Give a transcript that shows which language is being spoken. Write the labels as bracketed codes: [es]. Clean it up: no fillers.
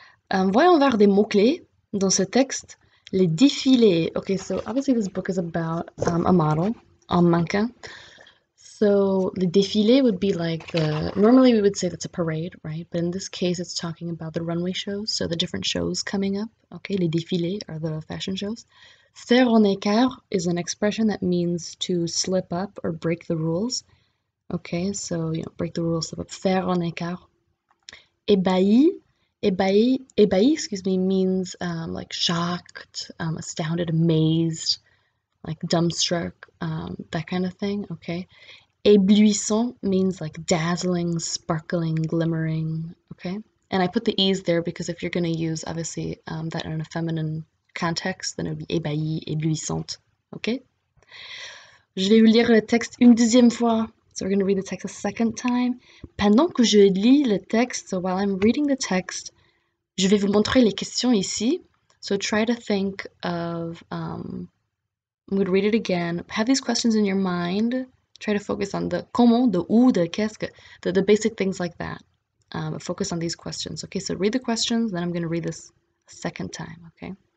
[fr] Voyons voir des mots-clés dans ce texte. Les défilés. [en] Okay, so obviously this book is about a model, un mannequin. So the défilé would be like normally we would say that's a parade, right? But in this case, it's talking about the runway shows, so the different shows coming up. Okay, les défilés are the fashion shows. Faire un écart is an expression that means to slip up or break the rules. Okay, so break the rules, slip up. Faire un écart. Ébahi, ébahi, excuse me, means like shocked, astounded, amazed, like dumbstruck, that kind of thing, okay? Éblouissant means like dazzling, sparkling, glimmering, okay? And I put the E's there because if you're going to use, obviously, that in a feminine context, then it would be ébahi, éblouissante, okay? [fr] Je vais vous lire le texte une deuxième fois. [en] So we're going to read the text a second time. [fr] Pendant que je lis le texte, [en] so while I'm reading the text, [fr] je vais vous montrer les questions ici. [en] So try to think of, I'm going to read it again. Have these questions in your mind. Try to focus on the comment, the où, the qu'est-ce que, the basic things like that. Focus on these questions. Okay, so read the questions, then I'm going to read this a second time, okay?